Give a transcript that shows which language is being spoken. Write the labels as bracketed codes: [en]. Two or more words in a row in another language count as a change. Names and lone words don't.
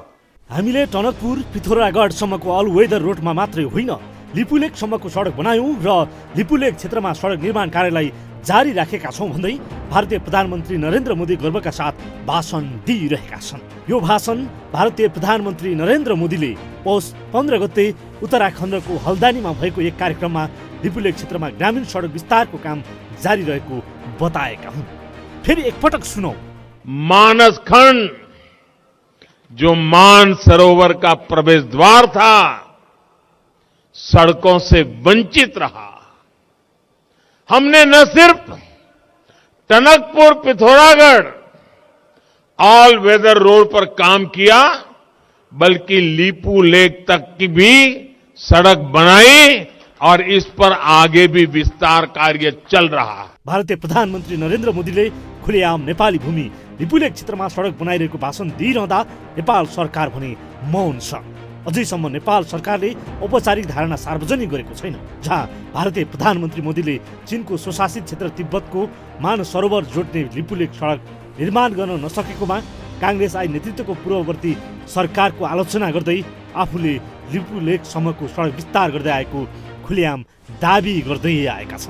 [ne] हामीले टनकपुर पिथौरागढसम्मको अल वेदर रोडमा मात्रै होइन, लिपुलेखसम्मको सडक बनायौँ र लिपुलेख क्षेत्रमा सडक निर्माण कार्यलाई जारी राखेका छौँ भन्दै भारतीय प्रधानमन्त्री नरेन्द्र मोदी गर्वका साथ भाषण दिइरहेका छन्। यो भाषण भारतीय प्रधानमन्त्री नरेन्द्र मोदीले पौष 15 गते उत्तराखण्डको हल्दानीमा भएको एक कार्यक्रममा लिपुलेख क्षेत्रमा ग्रामीण सडक विस्तारको काम जारी रहेको बताएका हुन्। फेरि एकपटक सुनौ। [hi] मानसखंड जो मानसरोवर का प्रवेश द्वार था, सड़कों से वंचित रहा। हमने न सिर्फ टनकपुर पिथौरागढ़ ऑल वेदर रोड पर काम किया, बल्कि लीपू लेक तक की भी सड़क बनाई और इस पर आगे भी विस्तार कार्य चल रहा है। [ne] भारतीय प्रधानमन्त्री नरेन्द्र मोदीले खुलेआम नेपाली भूमि लिपुलेख क्षेत्रमा सडक बनाइरहेको भाषण दिइरहँदा नेपाल सरकार भने मौन छ। अझैसम्म नेपाल सरकारले औपचारिक धारणा सार्वजनिक गरेको छैन, जहाँ भारतीय प्रधानमन्त्री मोदीले चीनको स्वशासित क्षेत्र तिब्बतको मानसरोवर जोड्ने लिपुलेख सडक निर्माण गर्न नसकेकोमा काङ्ग्रेस आई नेतृत्वको पूर्ववर्ती सरकारको आलोचना गर्दै आफूले लिपुलेखसम्मको सडक विस्तार गर्दै आएको खुलेआम दाबी गर्दै आएका छन्।